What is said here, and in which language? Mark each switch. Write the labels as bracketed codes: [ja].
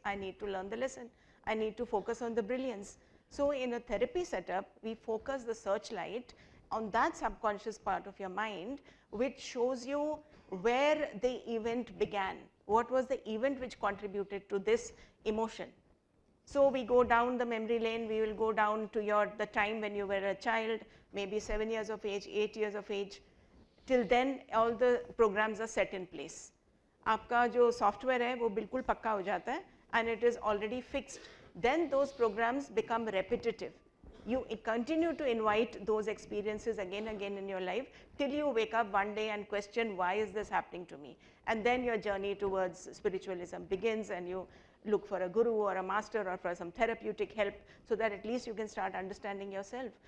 [en] I need to learn the lesson. I need to focus on the brilliance. So in a therapy setup, we focus the searchlight on that subconscious part of your mind, which shows you where the event began. What was the event which contributed to this emotion? So we go down the memory lane, we will go down to the time when you were a child, maybe 7 years of age, 8 years of age. Till then all the programs are set in place. [hi] आपका जो software है वो बिल्कुल पक्का हो जाता है [en] and it is already fixed. Then those programs become repetitive. You continue to invite those experiences again and again in your life till you wake up one day and question, why is this happening to me? And then your journey towards spiritualism begins and you look for a guru or a master or for some therapeutic help, so that at least you can start understanding yourself.